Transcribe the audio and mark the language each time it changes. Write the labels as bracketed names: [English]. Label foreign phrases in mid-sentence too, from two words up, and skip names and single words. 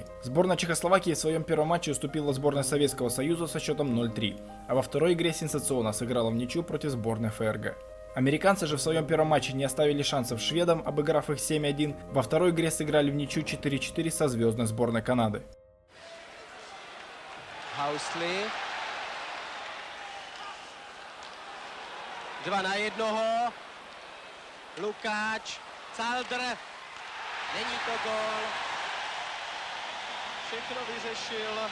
[Russian] Сборная Чехословакии в своем первом матче уступила сборной Советского Союза со счетом 0-3, а во второй игре сенсационно сыграла в ничью против сборной ФРГ. Американцы же в своем первом матче не оставили шансов шведам, обыграв их 7-1, во второй игре сыграли в ничью 4-4 со звездной сборной Канады. [Czech] Housley. 2 na 1. Lukáč, Calder. Není to gól. Všechno vyřešil.